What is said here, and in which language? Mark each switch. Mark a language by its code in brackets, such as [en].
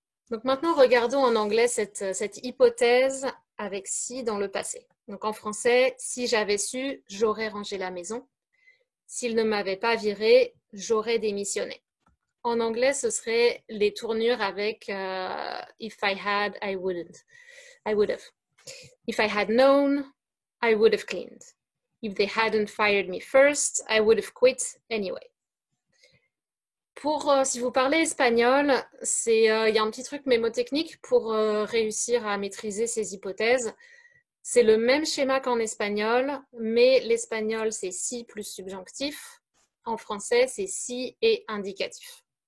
[fr] Donc maintenant, regardons en anglais cette hypothèse avec si dans le passé. Donc en français, si j'avais su, j'aurais rangé la maison. S'il ne m'avait pas viré, j'aurais démissionné. En anglais, ce serait les tournures avec [en] if I had, I wouldn't. I would have. If I had known, I would have cleaned. If they hadn't fired me first, I would have quit anyway. [fr] Si vous parlez espagnol, il y a un petit truc mémotechnique pour réussir à maîtriser ces hypothèses. C'est le même schéma qu'en espagnol, mais l'espagnol, c'est si plus subjonctif. En français, c'est si et indicatif.